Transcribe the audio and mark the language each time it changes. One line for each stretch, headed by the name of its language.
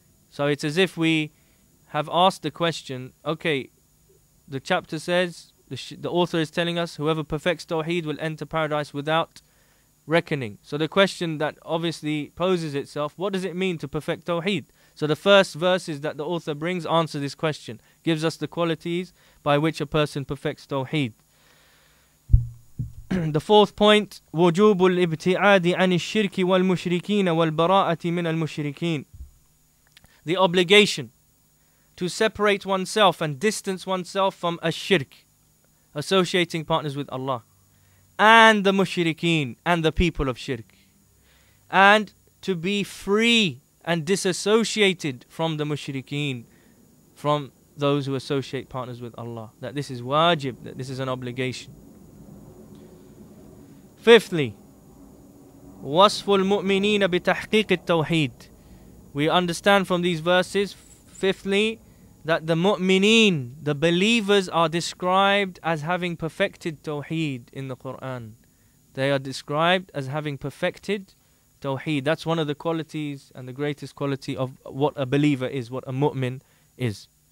English: So it's as if we have asked the question, okay, the chapter says, the author is telling us, whoever perfects Tawheed will enter paradise without reckoning. So the question that obviously poses itself, what does it mean to perfect Tawheed? So the first verses that the author brings answer this question, gives us the qualities by which a person perfects Tawheed. The fourth point,
Arabic: وجوب الابتعاد عن الشرك والمشركين والبراءة من المشركين.
English: The obligation to separate oneself and distance oneself from shirk, associating partners with Allah, and the mushrikeen and the people of shirk, and to be free and disassociated from the mushrikeen, from those who associate partners with Allah. That this is wajib, that this is an obligation. Fifthly,
Arabic: وصف المؤمنين بتحقيق التوحيد.
English: We understand from these verses, fifthly, that the mu'mineen, the believers, are described as having perfected Tawheed in the Quran. They are described as having perfected Tawheed. That's one of the qualities and the greatest quality of what a believer is, what a mu'min is.